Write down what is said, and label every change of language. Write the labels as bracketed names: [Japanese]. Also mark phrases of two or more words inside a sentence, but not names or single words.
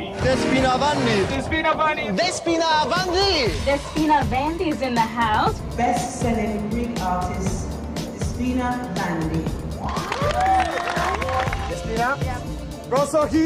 [English] Despina Avandi. Despina Avandi. Despina Avandi. Despina Avandi is in the house. Best-selling Greek artist, Despina Avandi. [Greek] Despina. Prosohi.